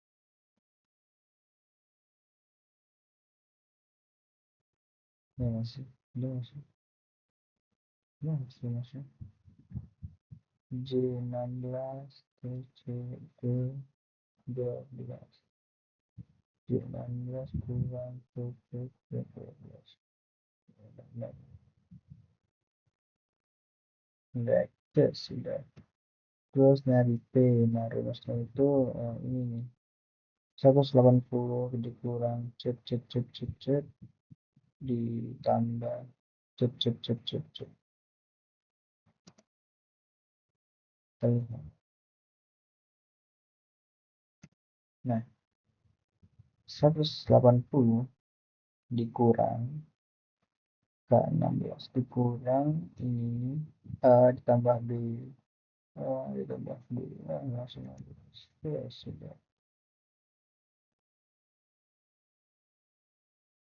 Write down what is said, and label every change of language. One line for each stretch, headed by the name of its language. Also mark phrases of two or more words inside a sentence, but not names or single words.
Indonesian: Ya masih, ya masih, ya masih J16 C12 J16 kurang C12 enggak sudah. Terus nyari P, nah rumusnya itu ini nih, 180 dikurang cet cet cet cet cet ditambah cet cet cet cet cet. Nah 180 dikurang ke 16 dikurang ini ditambah B, ditambah B, langsung aja ya sudah.